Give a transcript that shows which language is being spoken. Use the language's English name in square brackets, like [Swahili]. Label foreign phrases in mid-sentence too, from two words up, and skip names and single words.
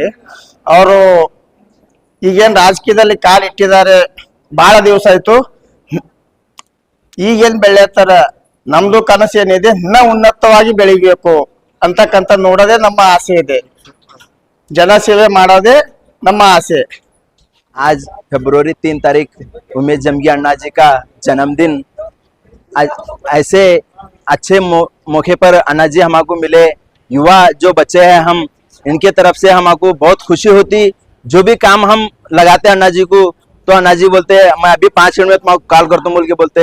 [Kannada] ಅವರು ಈಗೇನ್ ರಾಜಕೀಯದಲ್ಲಿ ಕಾಲಿಟ್ಟಿದ್ದಾರೆ, ಬಹಳ ದಿವಸ ಆಯ್ತು. ಈಗೇನ್ ಬೆಳೆಯತ್ತಾರ, ನಮ್ದು ಕನಸು ಏನಿದೆ, ಇನ್ನ ಉನ್ನತವಾಗಿ ಬೆಳಿಬೇಕು ಅಂತಕ್ಕಂಥ ನೋಡೋದೇ ನಮ್ಮ ಆಸೆ ಇದೆ. ಜನಸೇವೆ ಮಾಡೋದೇ ನಮ್ಮ ಆಸೆ. [Hindi] आज फरवरी 3 तारीख उमेश जमगी अन्ना जी का जन्मदिन। ऐसे अच्छे मौके पर अन्ना जी हमको मिले, युवा जो बच्चे हैं हम, इनके तरफ से हमको बहुत खुशी होती। जो भी काम हम लगाते अन्ना जी को, तो अन्ना जी बोलते मैं अभी 5 मिनट में तुम्हारा कॉल करता हूँ बोल के बोलते।